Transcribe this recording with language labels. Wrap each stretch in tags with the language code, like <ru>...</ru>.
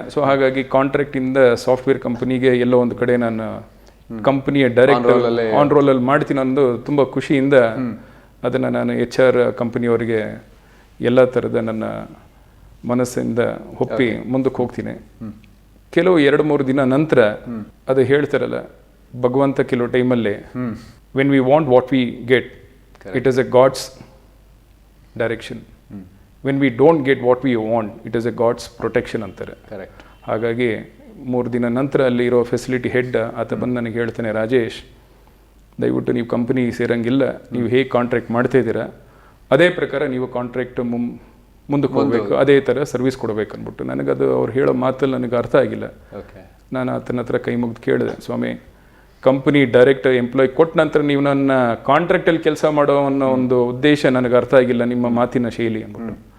<kn>So ಹಾಗಾಗಿ contract ಇಂದ software ಕಂಪನಿಗೆ ಎಲ್ಲೋ ಒಂದು ಕಡೆ ನಾನು ಕಂಪನಿಯ ಡೈರೆಕ್ಟ್ ಆನ್ ರೋಲ್ ಅಲ್ಲಿ ಮಾಡ್ತೀನಿ ಅನ್ನೋದು ತುಂಬಾ ಖುಷಿಯಿಂದ ಅದನ್ನ ನಾನು HR ಕಂಪನಿಯವರಿಗೆ ಎಲ್ಲ ಥರದ ನನ್ನ ಮನಸ್ಸಿಂದ ಒಪ್ಪಿ ಮುಂದಕ್ಕೆ ಹೋಗ್ತೀನಿ. ಕೆಲವು 2-3 ದಿನ ನಂತರ ಅದು ಹೇಳ್ತಾರಲ್ಲ, ಭಗವಂತ ಕೆಲವು ಟೈಮಲ್ಲಿ</kn> <en>When we want what we get, it is a God's direction. When we don't get what we want, it is a God's protection</en> <kn>ಅಂತಾರೆ.</kn> <en>Correct.</en> <kn>ಹಾಗಾಗಿ 3 ದಿನ ನಂತರ ಅಲ್ಲಿ ಇರೋ ಫೆಸಿಲಿಟಿ ಹೆಡ್ ಆತ ಬಂದು ನನಗೆ ಹೇಳ್ತಾನೆ, ರಾಜೇಶ್ ದಯವಿಟ್ಟು ನೀವು ಕಂಪನಿ ಸೇರಂಗಿಲ್ಲ, ನೀವು ಹೇಗೆ ಕಾಂಟ್ರಾಕ್ಟ್ ಮಾಡ್ತಾ ಇದ್ದೀರಾ ಅದೇ ಪ್ರಕಾರ ನೀವು ಕಾಂಟ್ರಾಕ್ಟ್ ಮುಂದಕ್ಕೆ ಹೋಗಬೇಕು, ಅದೇ ಥರ ಸರ್ವಿಸ್ ಕೊಡಬೇಕು ಅಂದ್ಬಿಟ್ಟು. ನನಗದು ಅವ್ರು ಹೇಳೋ ಮಾತಲ್ಲಿ ನನಗೆ ಅರ್ಥ ಆಗಿಲ್ಲ. ನಾನು ಆತನ ಹತ್ರ ಕೈ ಮುಗಿದು ಕೇಳಿದೆ, ಸ್ವಾಮಿ ಕಂಪನಿ ಡೈರೆಕ್ಟ್ ಎಂಪ್ಲಾಯ್ ಕೊಟ್ಟ ನಂತರ ನೀವು ನನ್ನ ಕಾಂಟ್ರಾಕ್ಟಲ್ಲಿ ಕೆಲಸ ಮಾಡೋ ಅನ್ನೋ ಒಂದು ಉದ್ದೇಶ ನನಗೆ ಅರ್ಥ ಆಗಿಲ್ಲ ನಿಮ್ಮ ಮಾತಿನ ಶೈಲಿ ಅಂದ್ಬಿಟ್ಟು.</kn>